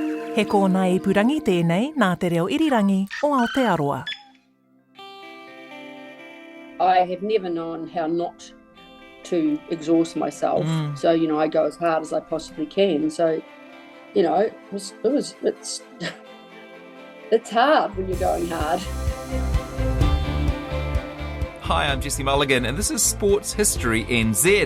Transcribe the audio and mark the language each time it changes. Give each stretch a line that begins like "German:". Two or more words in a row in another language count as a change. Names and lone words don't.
Māori: He kōna ipurangi tēnei nā te reo irirangi o Aotearoa.
English: I have never known how not to exhaust myself. So, I go as hard as I possibly can. So, it's it's hard when you're going hard. Hi, I'm Jesse Mulligan, and this is Sports History NZ.